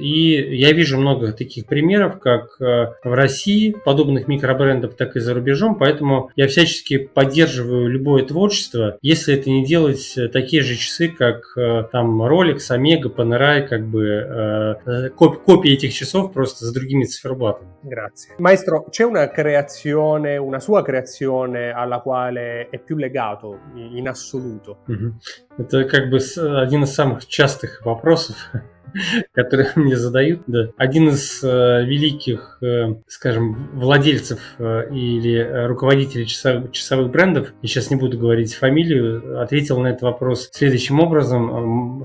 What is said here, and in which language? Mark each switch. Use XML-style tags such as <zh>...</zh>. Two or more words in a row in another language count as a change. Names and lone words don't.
<ru>И я вижу много таких примеров, как в России, подобных микробрендов, так и за рубежом, поэтому я всячески поддерживаю любое творчество, если это не делать такие же часы, как там Rolex, Omega, Panerai, как бы копии этих часов просто с другими циферблатами.</ru> <it>Grazie. Maestro, c'è una creazione, una sua creazione alla quale è più legato in assoluto?</it> <ru>Это как бы один из самых частых вопросов, которые мне задают. Да. Один из великих, скажем, владельцев или руководителей часовых брендов, я сейчас не буду говорить фамилию, ответил на этот вопрос следующим образом.</ru>